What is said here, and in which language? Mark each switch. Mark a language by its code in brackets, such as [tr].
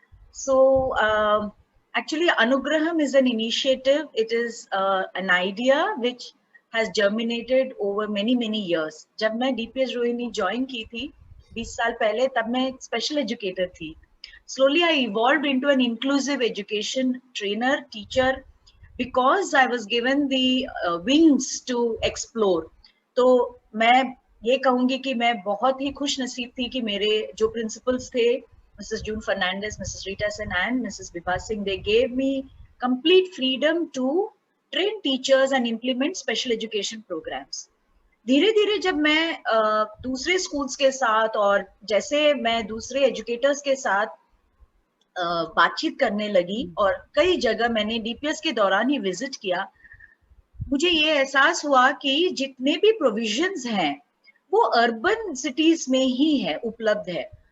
[en] So, actually, Anugraham is an initiative. It is an idea which has germinated over many years. [hi] जब मैं DPS Rohini join की थी 20 साल पहले, तब मैं एक special educator थी. [en] Slowly, I evolved into an inclusive education trainer, teacher, because I was given the wings to explore. [hi] तो मैं ये कहूँगी कि मैं बहुत ही खुश नसीब थी कि मेरे जो principals थे, Mrs. [en] June Fernandez, Mrs. Rita Sen, and Mrs. Vibha Singh, they gave me complete freedom to train teachers and implement special education programs. [hi] धीरे धीरे जब मैं दूसरे स्कूल्स के साथ और जैसे मैं दूसरे एजुकेटर्स के साथ बातचीत करने लगी और कई जगह मैंने डीपीएस के दौरान ही विजिट किया, मुझे ये एहसास हुआ कि जितने भी प्रोविजंस हैं वो अर्बन सिटीज में ही है, उपलब्ध है।